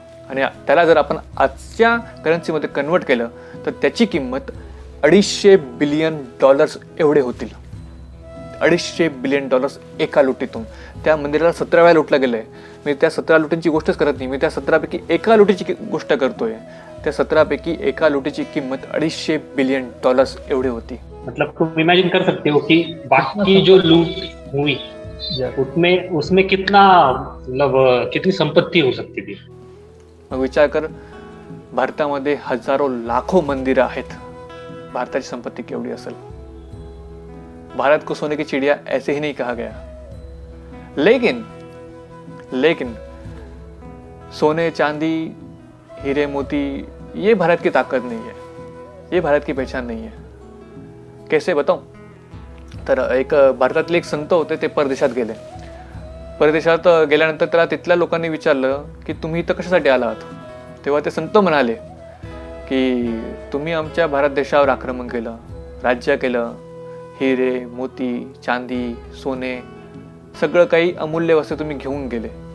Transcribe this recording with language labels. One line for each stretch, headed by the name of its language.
Marathi: आणि त्याला जर आपण आजच्या करन्सीमध्ये कन्वर्ट केलं तर त्याची किंमत $250 बिलियन एवढे होतील. $250 बिलियन एका लुटीतून. त्या मंदिराला 17 वेळा लुटलं गेलंय. मी त्या 17 लुटींची गोष्टच करत नाही, मी त्या 17पैकी एका लुटीची गोष्ट करतोय. त्या 17पैकी एका लुटीची किंमत $250 बिलियन एवढी होती.
Hindi: मतलब तुम इमेजिन कर सकते हो कि बाकी जो लूट हुई उसमें कितना, मतलब कितनी संपत्ती हो सकती थी.
Marathi: मग विचार कर, भारतामध्ये हजारो लाखो मंदिरं आहेत, भारताची संपत्ती केवढी असेल.
Hindi: भारत को सोने की चिड़िया ऐसे ही नहीं कहा गया. लेकिन सोने, चांदी, हीरे, मोती, ये भारत की ताकत नहीं है, ये भारत की पहचान नहीं है. कैसे बताऊं?
Marathi: तर एक भारतातले एक संत होते, ते परदेशात गेले. परदेशात गेल्यानंतर त्याला तिथल्या लोकांनी विचारलं की तुम्ही इथं कशासाठी आलात. तेव्हा ते संत म्हणाले की तुम्ही आमच्या भारत देशावर आक्रमण केलं, राज्य केलं, हिरे, मोती, चांदी, सोने, सगळं काही अमूल्य वस्तू तुम्ही घेऊन गेले.